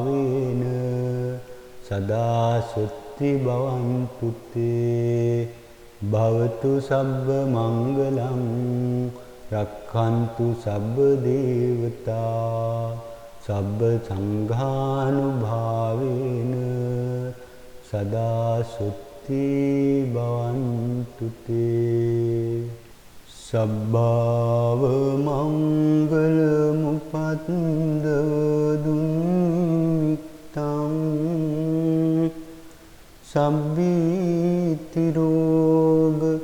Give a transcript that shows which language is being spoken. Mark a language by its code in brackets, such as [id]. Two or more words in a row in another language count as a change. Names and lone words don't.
[pi] ධම්මානුභාවේන සදා සුත්ති භවන්තු තේ භවතු සබ්බ මංගලං රක්ඛන්තු සබ්බ දේවතා සබ්බ සංඝානුභාවේන සදා සුත්ති භවන්තු තේ සබ්බාව මංගල මුපද්දව දුන්නිත්තං සබ්බීති රෝග